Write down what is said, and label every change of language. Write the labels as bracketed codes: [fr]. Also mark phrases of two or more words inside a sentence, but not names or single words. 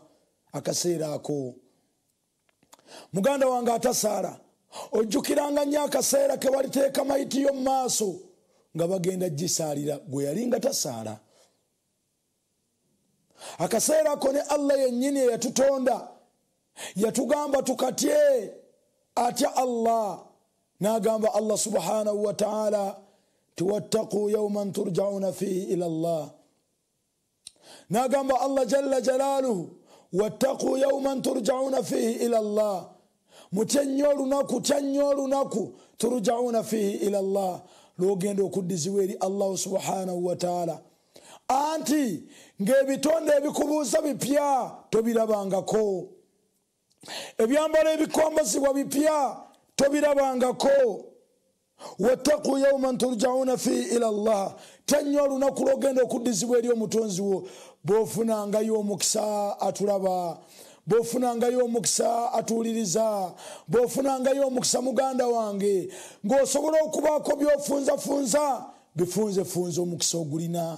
[lg] Akaseera ako muganda wange atasaala, ojjukiranga nnyo akaseera ke baliteeka mayiti yo mu maaso nga bagenda gisaalira gwe yali nga tasaala. Akaseera ako ne Allah yennyini eyatutonda yatugamba tukatye atya Allah, n'agamba Allah [ar] سبحانه وتعالى واتقوا يوما ترجعون فيه إلى الله. N'agamba الله جل جلاله واتقوا يوما ترجعون فيه إلى الله, [lg] mutye nnyo olunaku [ar] ترجعون فيه إلى الله, [lg] lwogenda okuddizibwa eri Allah [ar] سبحانه وتعالى. [lg] Anti ng'ebitonde ebikubuuza bipya tobirabangako, ebyambalo ebikombozebwa bipya tobirabangako. [ar] واتقوا يوما ترجعون فيه إلى الله, [lg] tennyo olunaku lwogenda okuddizibwa eri omutonzi wo. Bw'ofunangayo omukisa atulaba, bw'ofunangayo omukisa atuwuliriza, bw'ofunangayo omukisa muganda wange ng'osobola okubaako by'ofunzafunza, bifunzefunze omukisa ogulina.